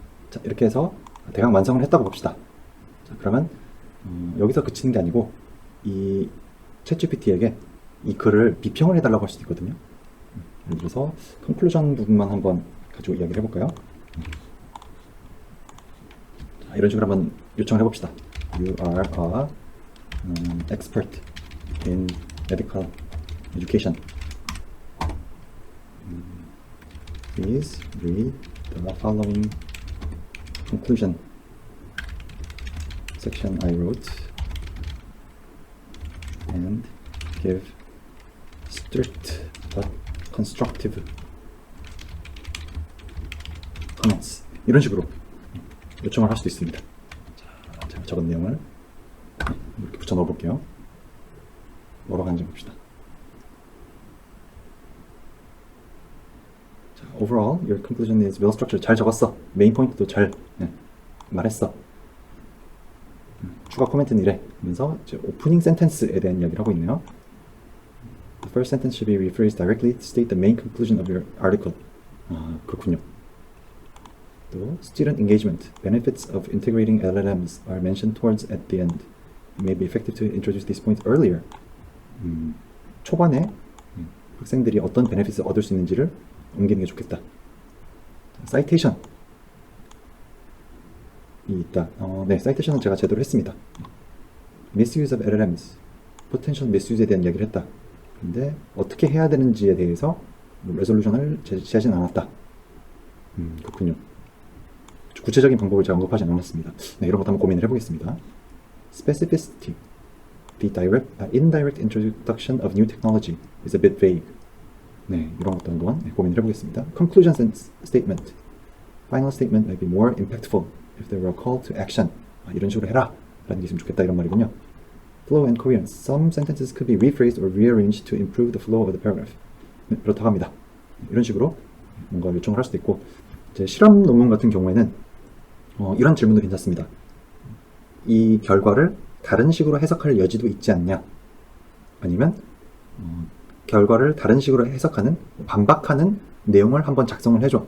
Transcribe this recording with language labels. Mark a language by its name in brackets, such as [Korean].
[Korean] 자, 이렇게 해서 대강 완성을 했다고 봅시다. 자, 그러면 여기서 그치는 게 아니고 이 챗GPT에게 이 글을 비평을 해달라고 할 수도 있거든요. 예를 들어서 컨클루전 부분만 한번 가지고 이야기를 해볼까요? 자, 이런 식으로 한번 요청을 해봅시다. [English] You are a expert in medical education. Please read the following conclusion section I wrote and give strict but constructive comments [Korean] 이런 식으로 요청을 할 수도 있습니다. 자, 제가 적은 내용을 이렇게 붙여 넣어 볼게요. 뭐라고 하는지 봅시다. 자, [English] overall, your conclusion is well structured. [Korean] 잘 적었어. 메인 포인트도 잘 말했어. 추가 코멘트는 이래. 하면서 이제 오프닝 센텐스에 대한 이야기를 하고 있네요. [English] The first sentence should be rephrased directly to state the main conclusion of your article. [Korean] 아, 그렇군요. 또 [English] student engagement, benefits of integrating LLMs are mentioned towards at the end. It may be effective to introduce these points earlier. [Korean] 초반에 학생들이 어떤 베네핏을 얻을 수 있는지를 옮기는 게 좋겠다. 사이테이션이 있다. 네, 사이테이션은 제가 제대로 했습니다. [English] misuse of LLMs, potential misuse [Korean] 에 대한 이야기를 했다. 근데 어떻게 해야 되는지에 대해서 레솔루션을 제시하진 않았다. 그렇군요. 구체적인 방법을 제가 언급하지 않았습니다. 네, 이런 것도 한번 고민을 해보겠습니다. [English] Specificity, the indirect introduction of new technology is a bit vague. [Korean] 네, 이런 것도 한번 고민을 해보겠습니다. [English] Conclusion statement, final statement might be more impactful if there were a call to action. [Korean] 이런 식으로 해라 라는 게 있으면 좋겠다 이런 말이군요. [English] Flow and coherence, some sentences could be rephrased or rearranged to improve the flow of the paragraph. [Korean] 네, 그렇다고 합니다. 이런 식으로 뭔가 요청을 할 수도 있고, 이제 실험 논문 같은 경우에는 이런 질문도 괜찮습니다. 이 결과를 다른 식으로 해석할 여지도 있지 않냐? 아니면 결과를 다른 식으로 해석하는, 반박하는 내용을 한번 작성을 해줘.